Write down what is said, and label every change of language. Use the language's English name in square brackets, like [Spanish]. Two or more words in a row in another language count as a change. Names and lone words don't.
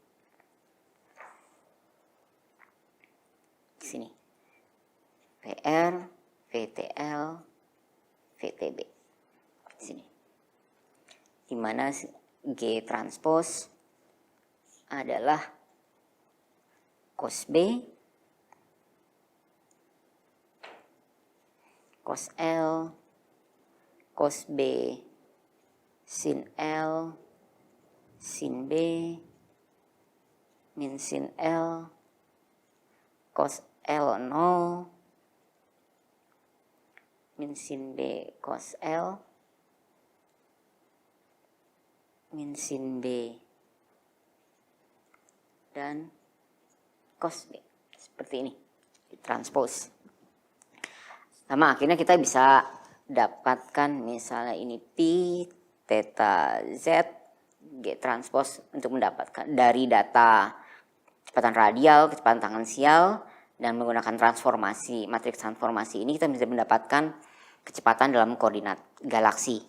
[Indonesian] Di sini VR, VTL, VTB. Di sini. Di mana G transpose adalah cos B, cos L, cos B sin L, sin B, min sin L, cos L 0, min sin B cos L, min sin B, dan cos B. Seperti ini, transpose. Sama akhirnya kita bisa dapatkan misalnya ini P theta Z G transpose untuk mendapatkan dari data kecepatan radial, kecepatan tangensial, dan menggunakan transformasi, matriks transformasi ini kita bisa mendapatkan kecepatan dalam koordinat galaksi.